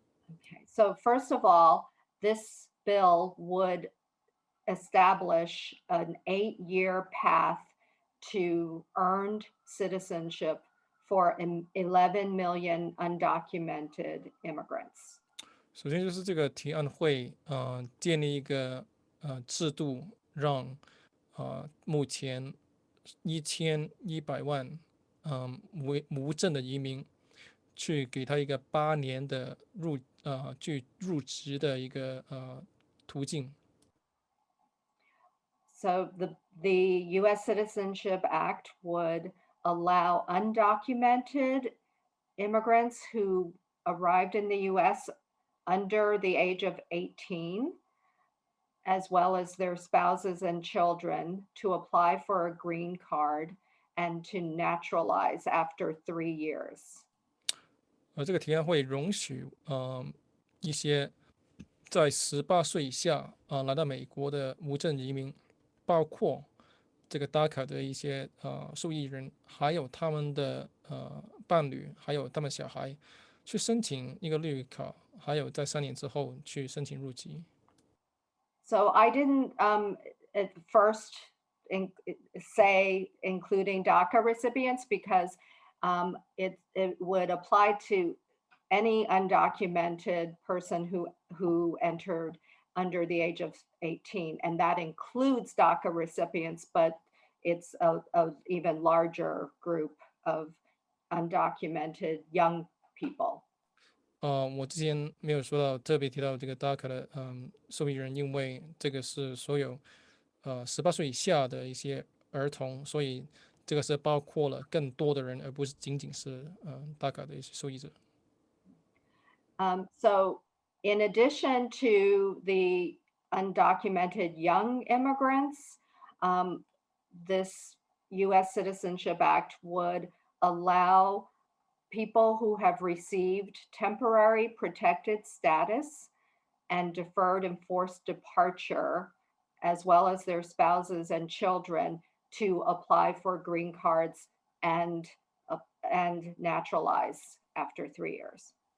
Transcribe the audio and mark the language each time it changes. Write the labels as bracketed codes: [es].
[en] Okay, so first of all, this bill would establish an 8-year path to earned citizenship for 11 million undocumented immigrants. [zh] 首先就是这个提案会建立一个制度，让目前1100万无证的移民去给他一个8年的入职的一个途径。 [en] So the U.S. Citizenship Act would allow undocumented immigrants who arrived in the U.S. under the age of 18, as well as their spouses and children, to apply for a green card and to naturalize after 3 years. [zh] 这个提案会容许一些在18岁以下来到美国的无证移民，包括这个 DACA 的一些受益人，还有他们的伴侣，还有他们小孩，去申请一个绿卡，还有在3年之后去申請入籍。 [en] So I didn't at first say including DACA recipients because it would apply to any undocumented person who entered under the age of 18, and that includes DACA recipients, but it's a even larger group of undocumented young people. [zh] 我之前没有说到特别提到这个 DACA 的受益人，因为这个是所有18岁以下的一些儿童，所以这个是包括了更多的人，而不是仅仅是DACA 的一些受益者。 [en] So in addition to the undocumented young immigrants, this U.S. Citizenship Act would allow people who have received temporary protected status and deferred enforced departure, as well as their spouses and children, to apply for green cards and naturalize after 3 years.